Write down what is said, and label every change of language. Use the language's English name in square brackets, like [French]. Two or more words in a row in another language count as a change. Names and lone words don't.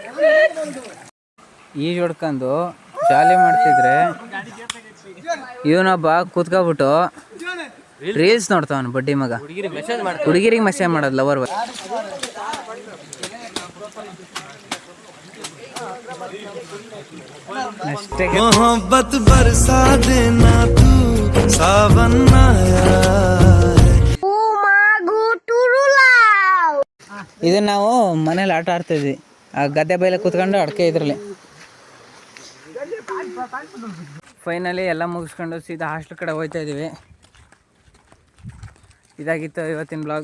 [Kannada] ಈಜು ಹೊಡ್ಕೊಂಡು ಜಾಲಿ ಮಾಡ್ತಿದ್ರೆ ಇವನೊಬ್ಬ ಕೂತ್ಕೊಬಿಟ್ಟು ರೀಲ್ಸ್ ನೋಡ್ತಾವನು ಬಡ್ಡಿ ಮಗ. ಹುಡುಗಿರಿಗೆ ಮೆಸೇಜ್ ಮಾಡೋದು ಲವರ್. ಅಷ್ಟೇ. [Hindi] मोहब्बत बरसा देना तू सावन आया [Kannada] ಇದನ್ನ ನಾವು ಮನೇಲಿ ಆಟ ಆಡ್ತಿದ್ವಿ. ಆ ಗದ್ದೆ ಬೈಲ ಕೂತ್ಕೊಂಡು ಅಡಕೆ ಇದ್ರಲ್ಲಿ. ಫೈನಲಿ ಎಲ್ಲ ಮುಗಿಸ್ಕೊಂಡು ಸೀದಾ ಹಾಸ್ಟೆಲ್ ಕಡೆ ಹೋಗ್ತಾ ಇದ್ದೀವಿ. ಇದಾಗಿತ್ತು ಇವತ್ತಿನ ಬ್ಲಾಗ್.